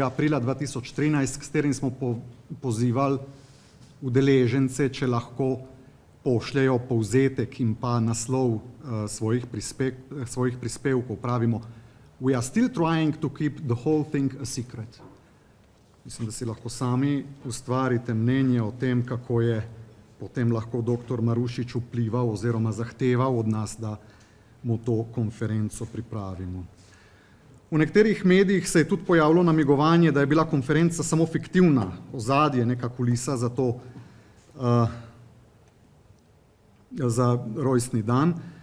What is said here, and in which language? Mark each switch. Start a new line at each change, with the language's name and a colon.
Slovenian: aprila 2013, s katerim smo pozivali udeležence, če lahko pošljejo povzetek in pa naslov svojih prispevkov. Pravimo,
English: we are still trying to keep the whole thing a secret.
Slovenian: Mislim, da si lahko sami ustvarite mnenje o tem, kako je potem lahko dr. Marušič vplival oziroma zahteval od nas, da mu to konferenco pripravimo. V nekaterih medijih se je tudi pojavilo namigovanje, da je bila konferenca samo fiktivna, ozadje, neka kulisa za to, za rojstni dan.